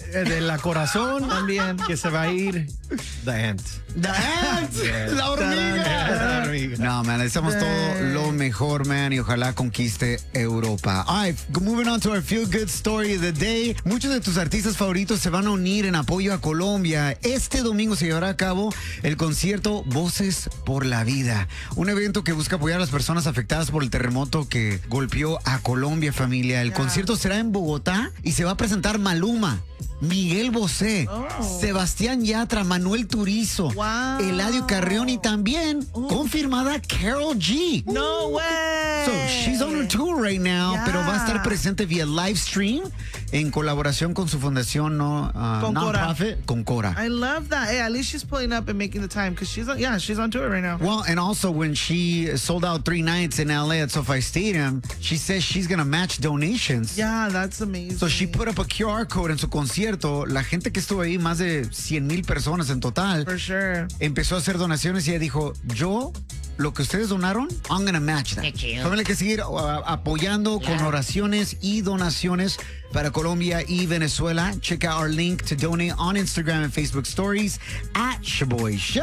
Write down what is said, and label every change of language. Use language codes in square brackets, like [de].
[es] De la corazón también, que se va a ir. [en] The Ant. The Ant. La hormiga. [es] No, man, deseamos todo lo mejor, man, y ojalá conquiste Europa. [en] All right, moving on to our feel good story of the day. [es] Muchos de tus artistas favoritos se van a unir en apoyo a Colombia. Este domingo se llevará a cabo el concierto Voces por la Vida, un evento que busca apoyar a las personas afectadas por el terremoto que golpeó a Colombia, familia. El concierto será en Bogotá y se va a presentar Maluma, Miguel Bosé, Sebastián Yatra, Manuel Turizo, Eladio Carrión y también confirmada Karol G. [en] No way. So she's on a tour right now, [es] pero va a estar presente vía live stream en colaboración con su fundación [en] Concora. I love that. Hey, at least she's pulling up and making the time because she's on tour right now. Well, and also when she sold out three nights in LA at SoFi Stadium, she says she's gonna match donations. Yeah, that's amazing. [es] So she put up a QR code en su concierto. La gente que estuvo ahí, más de 100,000 personas en total, [en] for sure, [es] empezó a hacer donaciones y ella dijo, yo, lo que ustedes donaron, [en] I'm gonna match that. [es] Familia, hay que seguir apoyando con oraciones y donaciones para Colombia y Venezuela. [en] Check out our link to donate on Instagram and Facebook stories at Shaboy Show.